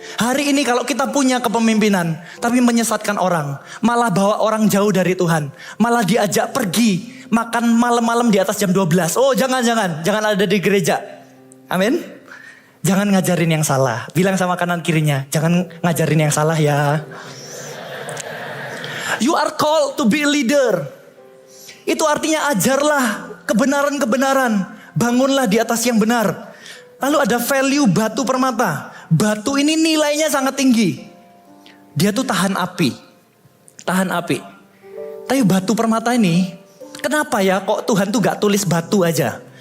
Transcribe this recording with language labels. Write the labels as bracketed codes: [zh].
[id] Hari ini kalau kita punya kepemimpinan, tapi menyesatkan orang, malah bawa orang jauh dari Tuhan, malah diajak pergi, makan malam-malam di atas jam 12. Oh jangan ada di gereja. Amin. Jangan ngajarin yang salah. Bilang sama kanan kirinya, jangan ngajarin yang salah ya. [en] You are called to be a leader. [id] Itu artinya ajarlah kebenaran-kebenaran. Bangunlah di atas yang benar. Lalu ada value batu permata. Batu ini nilainya sangat tinggi. Dia tuh tahan api. Tapi batu permata ini, kenapa ya kok Tuhan tuh gak tulis batu aja?